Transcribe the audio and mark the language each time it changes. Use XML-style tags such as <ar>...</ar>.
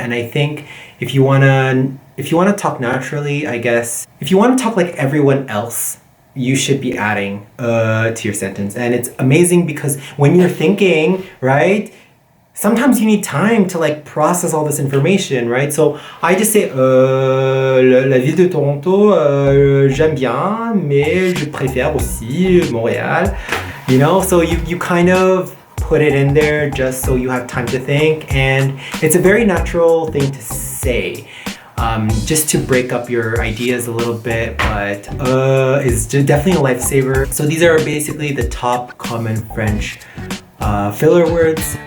<en>And I think if you wanna talk naturally, I guess, if you wanna talk like everyone else, you should be adding to your sentence. And it's amazing because when you're thinking, right, sometimes you need time to like process all this information, right? So I just say</en> <fr>la ville de Toronto, j'aime bien, mais je préfère aussi Montréal.</fr> <en>You know, so you kind of put it in there just so you have time to think, and it's a very natural thing to say. Just to break up your ideas a little bit, but is definitely a lifesaver. So these are basically the top common French filler words.</en>